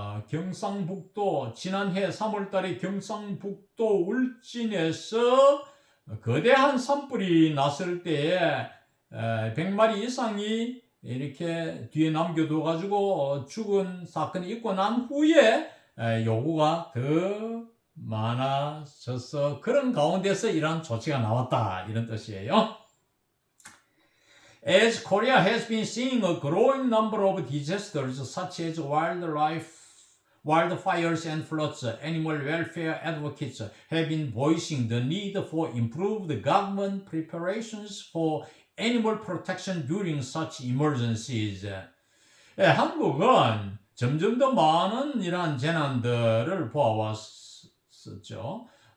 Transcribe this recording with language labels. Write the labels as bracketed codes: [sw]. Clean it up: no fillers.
[ko] 경상북도 지난해 3월달에 경상북도 울진에서 거대한 산불이 났을 때에 100마리 이상이 이렇게 뒤에 남겨둬가지고 죽은 사건이 있고 난 후에 요구가 더 많아져서 그런 가운데서 이러한 조치가 나왔다 이런 뜻이에요. [en] As Korea has been seeing a growing number of disasters such as wildfires and floods, animal welfare advocates have been voicing the need for improved government preparations for animal protection during such emergencies. [ko] 한국은 점점 더 많은 이러한 재난들을 보아왔었죠.